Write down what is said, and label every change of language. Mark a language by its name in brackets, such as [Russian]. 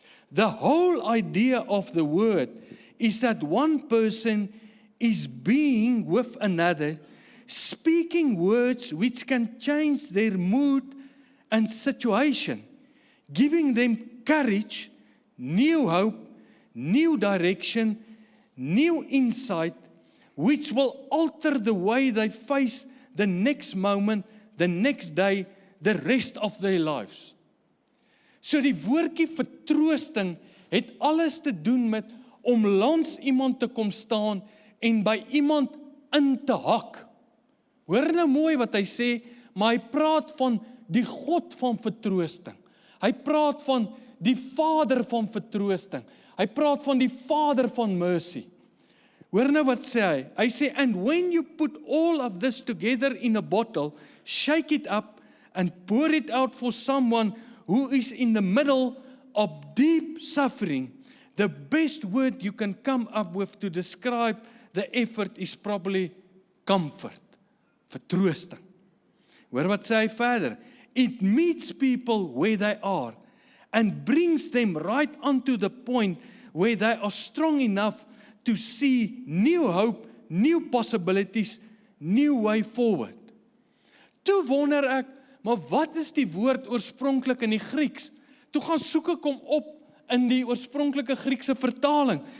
[English] The whole idea of the word is that one person is being with another, speaking words which can change their mood and situation, giving them courage, new hope, new direction, new insight, which will alter the way they face the next moment, the next day, the rest of their lives. [Afrikaans] So die woordjie vertroosting het alles te doen met om langs iemand te kom staan en by iemand in te hak. Hoor nou mooi wat hy sê, maar hy praat van die God van vertroosting. Hy praat van die Vader van vertroosting. Hy praat van die Vader van mercy. Hoor nou wat sê hy? Hy sê, [English] and when you put all of this together in a bottle, shake it up and pour it out for someone who is in the middle of deep suffering, the best word you can come up with to describe the effort is probably comfort, vertroosting. [Afrikaans] Hoor wat sê hy verder? [English] It meets people where they are and brings them right onto the point where they are strong enough to see new hope, new possibilities, new way forward. [Afrikaans] Toe wonder ek, maar wat is die woord oorspronklik in die Grieks? Toe gaan soek ek hom op in die oorspronklike Griekse vertaling.